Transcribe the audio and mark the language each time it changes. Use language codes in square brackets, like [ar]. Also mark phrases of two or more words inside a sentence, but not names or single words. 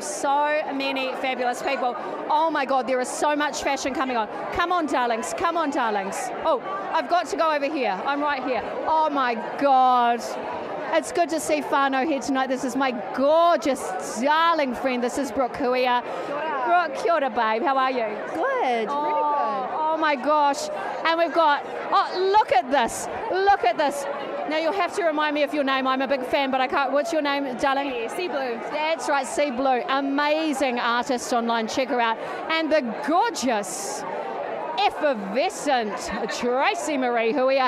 [en] So many fabulous people. Oh my God, there is so much fashion coming on. Come on, darlings. Come on, darlings. Oh, I've got to go over here. I'm right here. Oh my God. It's good to see Whānau here tonight. This is my gorgeous, darling friend. This is Brooke Huia. Brooke, [mi] kia ora, [en] babe. How are you? Good, really good. Oh my gosh. And we've got, oh, look at this. Look at this. Now you'll have to remind me of your name. I'm a big fan, but I can't. What's your name, darling? Sea Blue. That's right, Sea Blue. Amazing artist online. Check her out. And the gorgeous, effervescent Tracy Marie Huia.